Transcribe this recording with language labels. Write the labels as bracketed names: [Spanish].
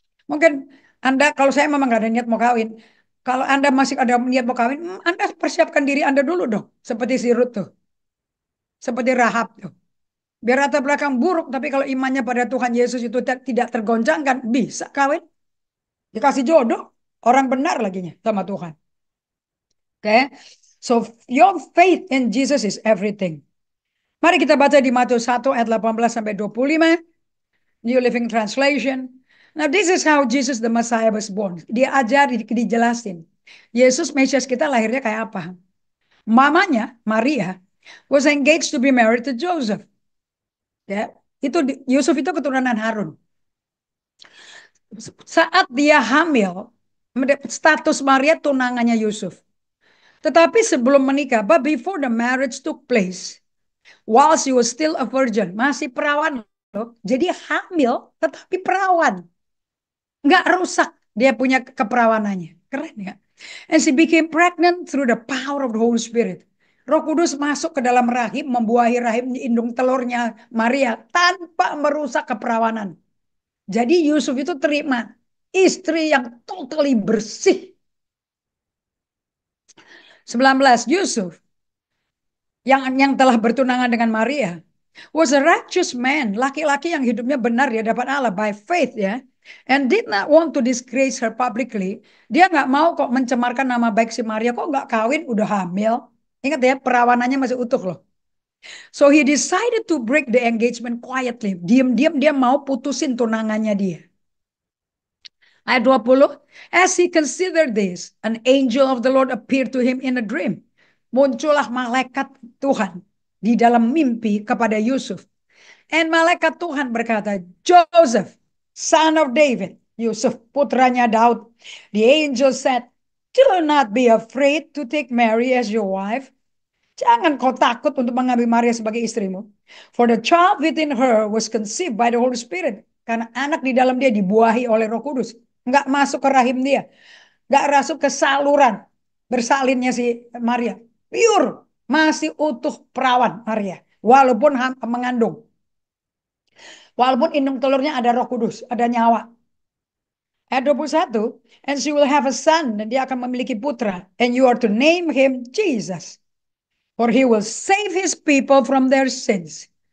[Indonesian] Mungkin Anda, kalau saya memang nggak ada niat mau kawin. Kalau Anda masih ada niat mau kawin, Anda persiapkan diri Anda dulu dong. Seperti si Ruth tuh. Seperti Rahab tuh. Biar latar belakang buruk, tapi kalau imannya pada Tuhan Yesus itu tidak tergoncangkan, bisa kawin. Dikasih jodoh, orang benar laginya sama Tuhan. Okay? [English] So your faith in Jesus is everything. [Indonesian] Mari kita baca di Matius 1 ayat 18 sampai 25. [English] New Living Translation. Now this is how Jesus the Messiah was born. [Indonesian] Dia ajar, dijelasin. Yesus Mesias kita lahirnya kayak apa? Mamanya, Maria, [English] was engaged to be married to Joseph. [Indonesian] Ya, itu Yusuf itu keturunan Harun. Saat dia hamil, status Maria tunangannya Yusuf. Tetapi sebelum menikah, [English] but before the marriage took place, while she was still a virgin, [Indonesian] masih perawan loh. Jadi hamil, tetapi perawan. Nggak rusak dia punya keperawanannya. Keren ya. [English] And she became pregnant through the power of the Holy Spirit. [Indonesian] Roh Kudus masuk ke dalam rahim, membuahi rahim indung telurnya Maria tanpa merusak keperawanan. Jadi Yusuf itu terima istri yang totally bersih. 19, Yusuf yang telah bertunangan dengan Maria [English] was a righteous man, [Indonesian] laki-laki yang hidupnya benar di hadapan Allah [English] by faith [Indonesian] ya, [English] and did not want to disgrace her publicly. [Indonesian] Dia nggak mau kok mencemarkan nama baik si Maria, kok nggak kawin udah hamil. Ingat ya, perawanannya masih utuh loh. [English] So he decided to break the engagement quietly. [Indonesian] Diam-diam dia mau putusin tunangannya dia. [English] Ayat 20, as he considered this, an angel of the Lord appeared to him in a dream. [Indonesian] Muncullah malaikat Tuhan di dalam mimpi kepada Yusuf. And malaikat Tuhan berkata, Joseph, [English] son of David, [Indonesian] Yusuf putranya Daud. [English] The angel said, do not be afraid to take Mary as your wife. [Indonesian] Jangan kau takut untuk mengambil Maria sebagai istrimu. [English] For the child within her was conceived by the Holy Spirit. [Indonesian] Karena anak di dalam dia dibuahi oleh Roh Kudus. Nggak masuk ke rahim dia. Nggak masuk ke saluran bersalinnya si Maria. Pure. Masih utuh perawan Maria. Walaupun mengandung. Walaupun indung telurnya ada Roh Kudus. Ada nyawa. Ayat 21. [English] And she will have a son. [Indonesian] Dan dia akan memiliki putra. [English] And you are to name him Jesus. For he will save his people from their sins.